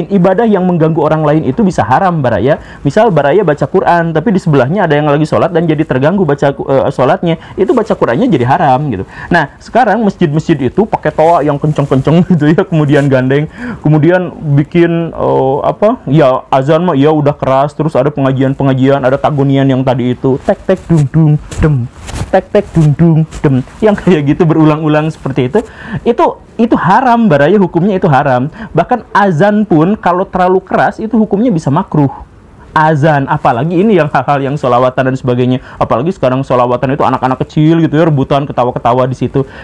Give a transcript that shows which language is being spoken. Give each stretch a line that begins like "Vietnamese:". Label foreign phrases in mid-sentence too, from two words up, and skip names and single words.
Indonesian: Ibadah yang mengganggu orang lain itu bisa haram, Baraya. Misal Baraya baca Quran tapi di sebelahnya ada yang lagi sholat dan jadi terganggu baca sholatnya, itu baca Qurannya jadi haram gitu. Nah sekarang masjid-masjid itu pakai toa yang kenceng-kenceng gitu ya, kemudian gandeng, kemudian bikin ya azan mah ya udah keras, terus ada pengajian, ada tagonian yang tadi itu tek tek dung dung dem, tek tek dung dung dem, yang kayak gitu berulang-ulang seperti itu haram, Baraya, hukumnya itu haram. Bahkan azan pun kalau terlalu keras itu hukumnya bisa makruh. Azan, apalagi ini yang hal-hal yang sholawatan dan sebagainya, apalagi sekarang sholawatan itu anak-anak kecil gitu ya, rebutan ketawa-ketawa di situ.